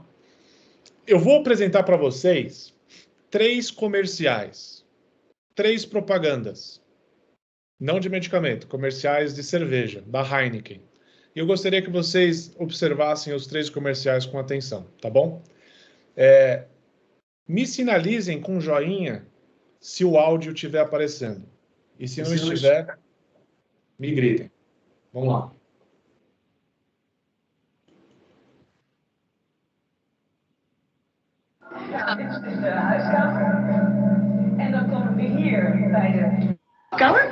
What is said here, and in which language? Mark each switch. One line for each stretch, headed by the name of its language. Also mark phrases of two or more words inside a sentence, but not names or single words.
Portuguese: Eu vou apresentar para vocês 3 comerciais, 3 propagandas, não de medicamento, comerciais de cerveja, da Heineken. E eu gostaria que vocês observassem os 3 comerciais com atenção, tá bom? Me sinalizem com joinha se o áudio estiver aparecendo. E se não estiver, me gritem. Vamos lá.
Dutch: En dan komen we hier bij de kamer.